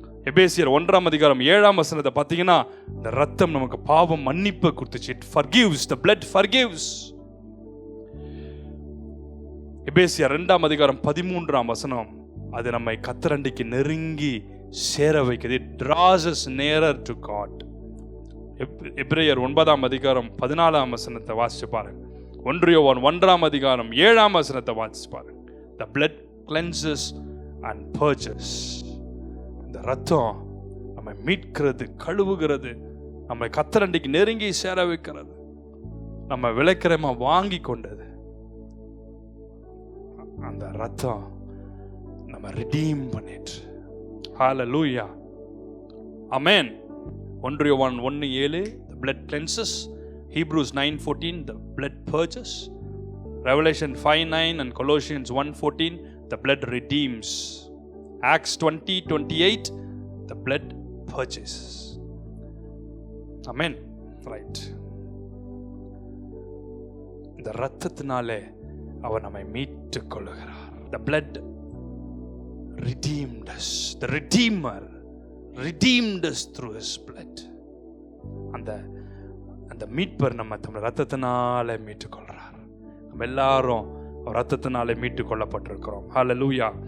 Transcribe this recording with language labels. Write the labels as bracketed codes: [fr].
[ta] எபேசியர் 1:7 பார்த்தீங்கன்னா இந்த ரத்தம் நமக்கு பாவம் மன்னிப்பு கொடுத்துச்சு. [en] It forgives. The blood forgives. [ta] எபேசியர் 2:13 அது நம்மை கத்தரண்டிக்கு நெருங்கி சேர வைக்கிறது. [en] It draws us nearer to God. [ta] எபிரேயர் 9:14 வாசிச்சு பாருங்க. [en] 1 யோவான் 1:7 [ta] வாசிச்சு பாருங்க. [en] The blood cleanses and purges. [ta] இந்த ரத்தம் நம்மை மீட்கிறது, கழுவுகிறது, நம்மை கத்தரண்டிக்கு நெருங்கி சேர வைக்கிறது, நம்ம விலைக்கிரயமா வாங்கி கொண்டது. அந்த ரத்தம் நம்ம ரிடீம் பண்ணிட்டு. ஹல்லேலூயா. ஆமென். [en] 1 யோவான் 1:7, the blood cleanses. Hebrews 9:14, the blood purges. Revelation 5:9 and Colossians 1:14, the blood redeems. Acts 20:28, the blood purges. Amen. Right. [ta] இந்த ரத்தத்தினாலே அவர் நம்மை மீட்டுக் கொள்ளுகிறார். [en] The blood redeemed us. The Redeemer redeemed us through his blood. [ta] அந்த மீட்பர் நம்ம தம்முடைய ரத்தத்தினாலே மீட்டுக் கொள்றார். நம்ம எல்லாரும் ரத்தத்தினாலே மீட்டுக் கொள்ளப்பட்டிருக்கிறோம். ஹல்லேலூயா.